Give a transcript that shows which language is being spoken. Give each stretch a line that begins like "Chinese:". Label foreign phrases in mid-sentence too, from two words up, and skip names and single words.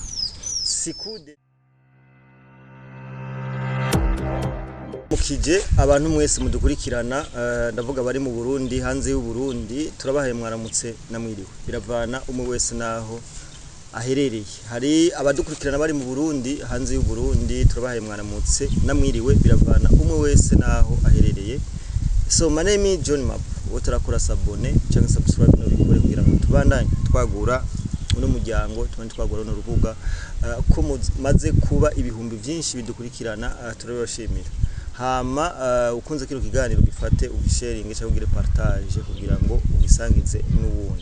Rundi: Sikude mukije abantu mwese mudukurikirana, ndavuga bari mu Burundi, hanze y'u Burundi, turabahaye mwaramutse namwiriwe, biravana umwe wese naho aherereye. Hari abadukurikirana bari mu Burundi, hanze y'u Burundi, turabahaye mwaramutse namwiriwe, biravana umwe wese naho aherereye.
English: So my name is John Map,
Rundi: wotarakora sabone cyangwa subscribe no bikore kugira ngo tubandanye twagura uno muryango, tubandanye twagura no rubuga ko maze kuba ibihumbi byinshi bidukurikirana, turabashimira. Hama ukunze kino kiganiro gifate ugisharing cyangwa ugire partage kugira ngo ugisangize n'uwundi.